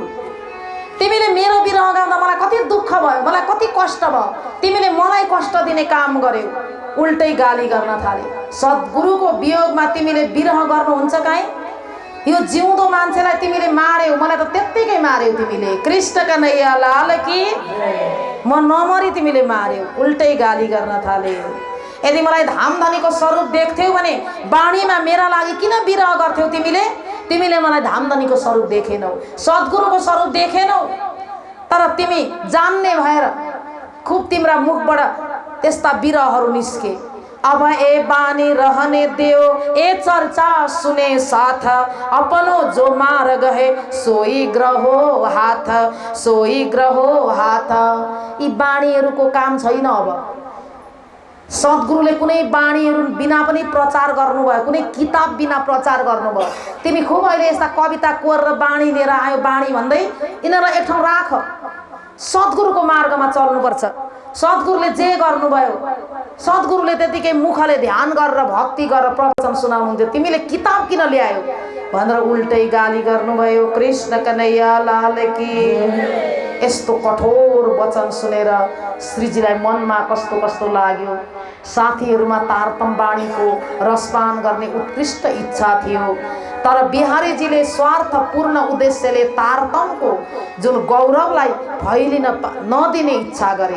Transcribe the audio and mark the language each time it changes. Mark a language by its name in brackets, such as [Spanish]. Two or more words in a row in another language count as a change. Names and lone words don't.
[Nepali] तिमीले मेरो विरह गाउँदा मलाई कति दुःख भयो, मलाई कति कष्ट भयो। तिमीले मलाई कष्ट दिने काम गर्यौ, उल्टै गाली गर्न थाले। सद्गुरुको वियोगमा तिमीले विरह गर्नुहुन्छ काहीँ? यो जिउँदो मान्छेलाई तिमीले मार्यौ, मलाई त त्यत्तिकै मार्यौ तिमीले। [Hindi] कृष्ण कन्हैया लाल की, [Nepali] म नमरी तिमीले मार्यौ, उल्टै गाली गर्न थाले। यदि मलाई धामधनीको स्वरूप देख्थ्यौ भने बाणीमा मेरा लागि किन विरह गर्थ्यौ तिमीले? तिमीले मलाई धामधनीको स्वरूप देखेनौ, सद्गुरुको स्वरूप देखेनौ। तर तिमी जान्ने भएर खुब तिम्रा मुखबाट त्यस्ता विरहहरू निस्के। [Hindi] अब ए बानी रहने देओ, ए चर्चा सुने साथ, अपनो जो मार गए सोई ग्रहो हाथ, सोई ग्रहो हाथ। [Nepali] यी बाणीहरूको काम छैन। अब सद्गुरुले कुनै बाणीहरू बिना पनि प्रचार गर्नुभयो, कुनै किताब बिना प्रचार गर्नुभयो। तिमी खुब अहिले यस्ता कविता कोरेर बाणी लिएर आयो, बाणी भन्दै यिनीहरूलाई एक ठाउँ राख। सद्गुरुको मार्गमा चल्नुपर्छ। सद्गुरुले जे गर्नुभयो, सद्गुरुले त्यतिकै मुखले ध्यान गरेर भक्ति गरेर प्रवचन सुनाउनुहुन्थ्यो, तिमीले किताब किन ल्यायो भनेर उल्टै गाली गर्नुभयो। [Hindi] कृष्ण कन्हैया लाल की। [Nepali] यस्तो कठोर वचन सुनेर श्रीजीलाई मनमा कस्तो कस्तो लाग्यो। साथीहरूमा तारतम बाणीको रसपान गर्ने उत्कृष्ट इच्छा थियो। तर बिहारीजीले स्वार्थपूर्ण उद्देश्यले तारतम्यको जुन गौरवलाई फैलिन नदिने इच्छा गरे।